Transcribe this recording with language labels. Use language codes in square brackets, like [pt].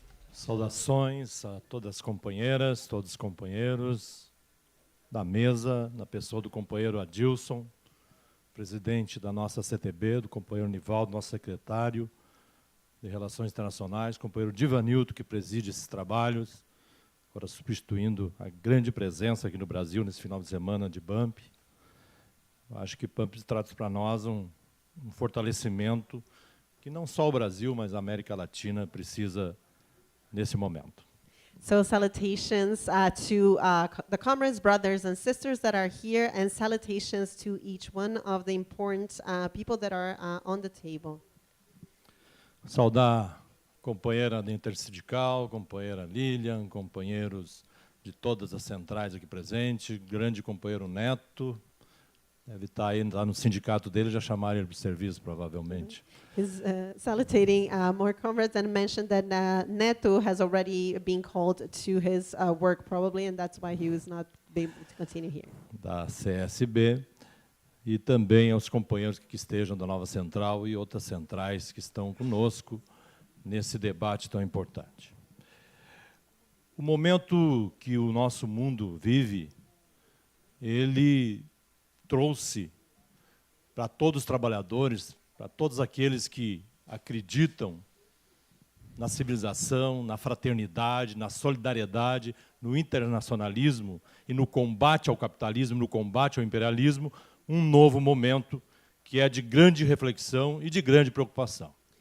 [pt] Saudações a todas as companheiras, todos os companheiros da mesa, na pessoa do companheiro Adilson, presidente da nossa CTB, do companheiro Nivaldo, nosso secretário de Relações Internacionais, companheiro Divanildo, que preside esses trabalhos, agora substituindo a grande presença aqui no Brasil nesse final de semana de BAMP. Acho que Pambis traz para nós um fortalecimento que não só o Brasil, mas a América Latina precisa nesse momento. [en] So salutations to the comrades, brothers and sisters that are here, and salutations to each one of the important people that are on the table. [pt] Saudar companheira da Intersindical, companheira Lilian, companheiros de todas as centrais aqui presentes, grande companheiro Neto, deve estar aí no sindicato dele, já chamaram ele para o serviço, provavelmente. [en] He's salutating more comrades and mentioned that Neto has already been called to his work probably, and that's why he was not able to continue here. [pt] Da CSB, e também aos companheiros que estejam da nova central e outras centrais que estão conosco nesse debate tão importante. O momento que o nosso mundo vive, ele trouxe para todos os trabalhadores, para todos aqueles que acreditam na civilização, na fraternidade, na solidariedade, no internacionalismo e no combate ao capitalismo, no combate ao imperialismo, um novo momento que é de grande reflexão e de grande preocupação.